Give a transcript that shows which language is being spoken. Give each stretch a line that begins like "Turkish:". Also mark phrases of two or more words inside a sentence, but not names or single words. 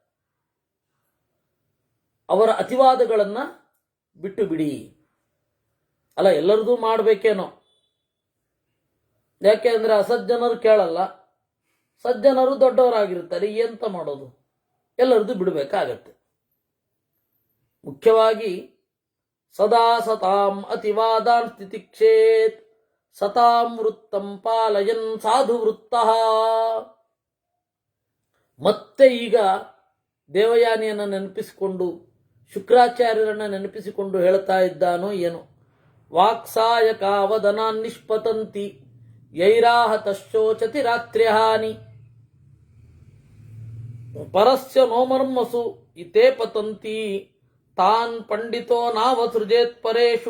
Kannada: ಅವರ ಅತಿವಾದಗಳನ್ನ ಬಿಟ್ಟು ಬಿಡಿ. ಅಲ್ಲ, ಎಲ್ಲರದೂ ಮಾಡ್ಬೇಕೇನೋ, ಯಾಕೆ ಅಂದ್ರೆ ಅಸಜ್ಜನರು ಕೇಳಲ್ಲ, ಸಜ್ಜನರು ದೊಡ್ಡವರಾಗಿರ್ತಾರೆ, ಎಂತ ಮಾಡೋದು, ಎಲ್ಲರದ್ದು ಬಿಡಬೇಕಾಗತ್ತೆ.
Sanskrit: ಮುಖ್ಯವಾಗಿ ಸದಾ ಸತಾಂ ಅತಿವಾದಾನ್ ತಿತಿಕ್ಷೇತ್ ಸತಾಂ ವೃತ್ತಂ ಪಾಲಯನ್ ಸಾಧು ವೃತ್ತಃ.
Kannada: ಮತ್ತೆ ಈಗ ದೇವಯಾನಿಯನ್ನು ನೆನಪಿಸಿಕೊಂಡು ಶುಕ್ರಾಚಾರ್ಯರನ್ನು ನೆನಪಿಸಿಕೊಂಡು ಹೇಳ್ತಾ ಇದ್ದಾನೋ ಏನು.
Sanskrit: ವಾಕ್ಸಾಯಕಾವದನಾನ್ ನಿಷ್ಪತಂತಿ ಯೈರಾಹತಶ್ಚೋಚತಿ ರಾತ್ರ್ಯಹಾನಿ ಪರಸ್ಯ ನೋಮರ್ಮಸು ಇತೇ ಪತಂತಿ ತಾನ್ ಪಂಡಿತೋ ನಾವಸೃಜೇತ್ ಪರೇಶು.